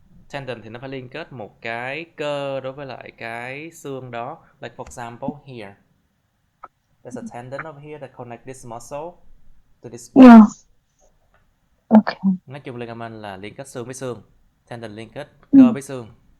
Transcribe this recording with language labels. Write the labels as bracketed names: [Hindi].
[Vietnamese] Tendon thì nó phải liên kết một cái cơ đối với lại cái xương đó. [English] Like for example here, there's a tendon over here that connect this muscle to this bone. Okay. [Vietnamese] Nói chung ligament là liên kết xương với xương, tendon liên kết cơ với xương.